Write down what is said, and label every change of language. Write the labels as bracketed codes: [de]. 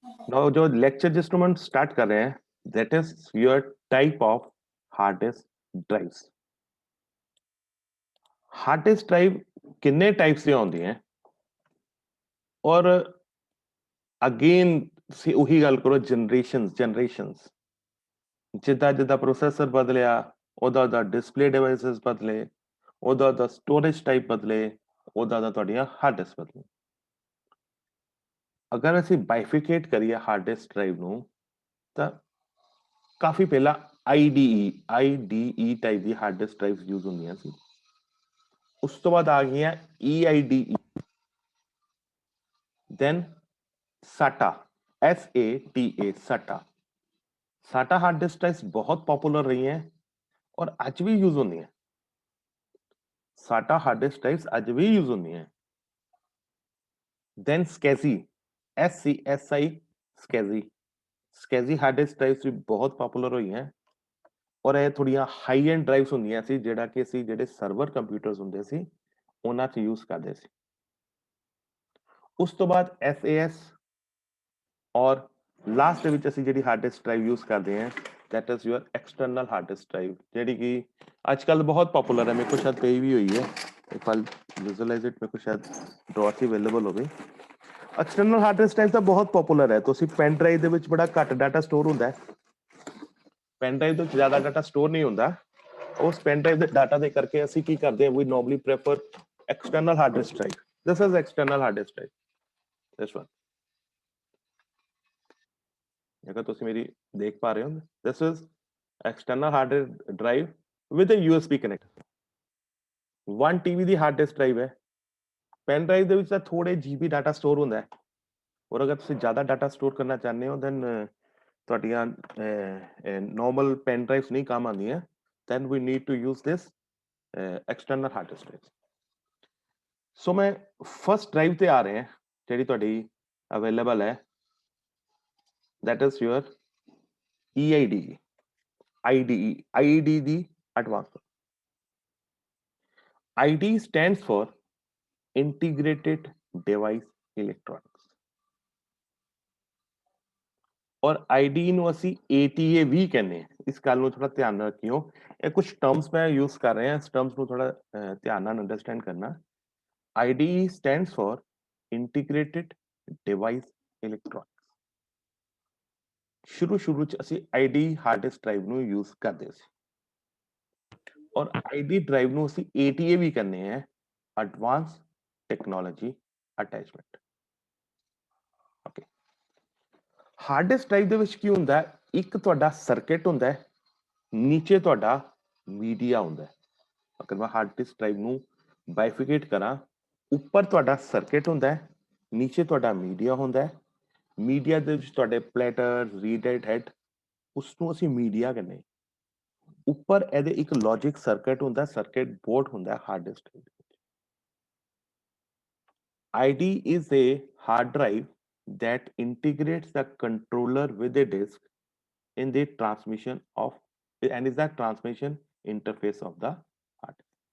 [en] now [hi] जो lecture जिस हम स्टार्ट कर रहे हैं [en] That is your type of hard disk drives. [pa] Hard disk drive किन्ने टाइप्स ਦੀਆਂ ਹੁੰਦੀਆਂ ਔਰ ਅਗੇਨ ਸੀ ਉਹੀ ਗੱਲ ਕਰੋ ਜਨਰੇਸ਼ਨਸ ਜਿੱਦਾਂ ਜਿੱਦਾਂ ਪ੍ਰੋਸੈਸਰ ਬਦਲਿਆ ਉਹਦਾ ਉਹਦਾ ਡਿਸਪਲੇ ਡਿਵਾਈਸਸ ਬਦਲੇ ਉਹਦਾ ਉਹਦਾ ਸਟੋਰੇਜ ਟਾਈਪ ਬਦਲੇ ਉਹਦਾ ਉਹਦਾ ਤੁਹਾਡੀਆਂ ਹਾਰਡ ਡਿਸਕ ਬਦਲੇ। ਅਗਰ ਅਸੀਂ ਬਾਈਫਿਕੇਟ ਕਰੀਏ ਹਾਰਡ ਡਿਸਕ ਡਰਾਈਵ ਨੂੰ ਤਾਂ ਕਾਫੀ ਪਹਿਲਾਂ ਆਈਡੀਈ ਟਾਈਪ ਦੀ ਹਾਰਡ ਡਿਸਕ ਡਰਾਈਵਸ ਯੂਜ਼ ਹੁੰਦੀਆਂ ਸੀ। ਉਸ ਤੋਂ ਬਾਅਦ ਆ ਗਈਆਂ EIDE, then SATA, SATA, SATA। [hi] SATA hard disk drives बहुत पॉपुलर रही हैं और आज भी यूज होती हैं। SATA हार्ड डिस्क ड्राइव्स आज भी यूज होती हैं। [pa] then SCSI, SCSI, SCSI, SCSI hard disk drives ਵੀ ਬਹੁਤ ਪਪੂਲਰ ਹੋਈ हैं ਔਰ ਇਹ ਥੋੜੀਆਂ ਹਾਈ ਐਂਡ ਡਰਾਈਵਸ ਹੁੰਦੀਆਂ ਸੀ ਜਿਹੜਾ ਕਿ ਅਸੀਂ ਜਿਹੜੇ ਸਰਵਰ ਕੰਪਿਊਟਰਸ ਹੁੰਦੇ ਸੀ ਉਹਨਾਂ 'ਚ ਯੂਜ਼ ਕਰਦੇ ਸੀ। ਉਸ ਤੋਂ ਬਾਅਦ SAS ਔਰ ਲਾਸਟ ਦੇ ਵਿੱਚ ਅਸੀਂ ਜਿਹੜੀ ਹਾਰਡ ਡਿਸਕ ਡਰਾਈਵ ਯੂਜ਼ ਕਰਦੇ ਹਾਂ [en] that is your external hard disk drive [pa] ਜਿਹੜੀ ਕਿ ਅੱਜਕੱਲ ਬਹੁਤ ਪਪੂਲਰ ਹੈ। ਮੇਰੇ ਕੋਲ ਸ਼ਾਇਦ ਪਈ ਵੀ ਹੋਈ ਹੈ। [en] if I visualize it [pa] ਮੇਰੇ ਕੋਲ ਸ਼ਾਇਦ ਡਰਾਅ 'ਚ ਅਵੇਲੇਬਲ ਹੋਵੇ। एक्सटर्नल हार्ड डिस्क ड्राइव ਤਾਂ ਬਹੁਤ ਪਪੂਲਰ ਹੈ। ਤੁਸੀਂ ਪੈਨ ਡਰਾਈਵ ਦੇ ਵਿੱਚ ਬੜਾ ਘੱਟ ਡਾਟਾ ਸਟੋਰ ਹੁੰਦਾ ਹੈ। ਪੈਨ ਡਰਾਈਵ ਦੇ ਵਿੱਚ ਜ਼ਿਆਦਾ ਡਾਟਾ ਸਟੋਰ ਨਹੀਂ ਹੁੰਦਾ। ਉਸ ਪੈਨ ਡਰਾਈਵ ਦੇ ਡਾਟਾ ਦੇ ਕਰਕੇ ਅਸੀਂ ਕੀ ਕਰਦੇ ਹਾਂ ਵੀ normally prefer external hard disk drive. [en] This is external hard disk drive, this one. [hi] अगर तुम मेरी देख पा रहे हो [en] This is external hard drive with USB connect. [pa] 1 TB ਦੀ hard disk drive ਹੈ। ਪੈਨ ਡਰਾਈਵ ਦੇ ਵਿੱਚ ਤਾਂ ਥੋੜੇ GB ਡਾਟਾ ਸਟੋਰ ਹੁੰਦਾ ਹੈ ਔਰ ਅਗਰ ਤੁਸੀਂ ਜ਼ਿਆਦਾ ਡਾਟਾ ਸਟੋਰ ਕਰਨਾ ਚਾਹੁੰਦੇ ਹੋ ਦੈਨ ਤੁਹਾਡੀਆਂ ਨਾਰਮਲ ਪੈਨ ਡਰਾਈਵਸ ਨਹੀਂ ਕੰਮ ਆਉਂਦੀਆਂ [en] then we need to use this [pa] external hard disk drive. ਸੋ ਮੈਂ ਫਸਟ ਡਰਾਈਵ ਤੇ ਆ ਰਹੇ ਹਾਂ ਜਿਹੜੀ ਤੁਹਾਡੀ ਅਵੇਲੇਬਲ ਹੈ [en] that is your EIDE, [pa] IDE ਦੀ advanced। [en] ID stands for integrated device electronics [pa] ਔਰ ID ਨੂੰ ਅਸੀਂ ATA ਵੀ ਕਹਿੰਦੇ ਹਾਂ। ਇਸ ਗੱਲ ਨੂੰ ਥੋੜਾ ਧਿਆਨ ਨਾਲ ਰੱਖਿਓ। ਇਹ ਕੁਝ ਟਰਮਸ ਮੈਂ ਯੂਜ਼ ਕਰ ਰਿਹਾ ਇਸ ਟਰਮਸ ਨੂੰ ਥੋੜਾ ਧਿਆਨ ਨਾਲ ਅੰਡਰਸਟੈਂਡ ਕਰਨਾ। [en] IDE stands for integrated device electronics। [pa] ਸ਼ੁਰੂ ਚ ਅਸੀਂ ID ਹਾਰਡ ਡਿਸਕ ਡਰਾਈਵ ਨੂੰ ਯੂਜ਼ ਕਰਦੇ ਸੀ ਔਰ ID ਡਰਾਈਵ ਨੂੰ ਅਸੀਂ ATA ਵੀ ਕਹਿੰਦੇ ਹਾਂ, advance technology attachment. Okay, hard disk drive ਦੇ ਵਿੱਚ ਕੀ ਹੁੰਦਾ ਹੈ? ਇੱਕ ਤੁਹਾਡਾ ਸਰਕਟ ਹੁੰਦਾ ਹੈ, ਨੀਚੇ ਤੁਹਾਡਾ ਮੀਡੀਆ ਹੁੰਦਾ ਹੈ। ਅਗਰ ਮੈਂ ਹਾਰਡ ਡਿਸਕ ਡਰਾਈਵ ਨੂੰ ਬਾਈਫਿਕੇਟ ਕਰਾਂ, ਉੱਪਰ ਤੁਹਾਡਾ ਸਰਕਟ ਹੁੰਦਾ ਹੈ, ਨੀਚੇ ਤੁਹਾਡਾ ਮੀਡੀਆ ਹੁੰਦਾ ਹੈ। ਮੀਡੀਆ ਦੇ ਵਿੱਚ ਤੁਹਾਡੇ ਪਲੇਟਰ, ਰੀਡ ਰਾਈਟ ਹੈਡ, ਉਸ ਨੂੰ ਅਸੀਂ ਮੀਡੀਆ ਕਹਿੰਦੇ ਹਾਂ। ਉੱਪਰ ਇਹਦੇ ਇੱਕ ਲੌਜਿਕ ਸਰਕਟ ਹੁੰਦਾ, ਸਰਕਟ ਬੋਰਡ ਹੁੰਦਾ hard disk drive. [en] ID is a hard drive that integrates the controller with a disk in the transmission of and is the transmission interface of the hard disk।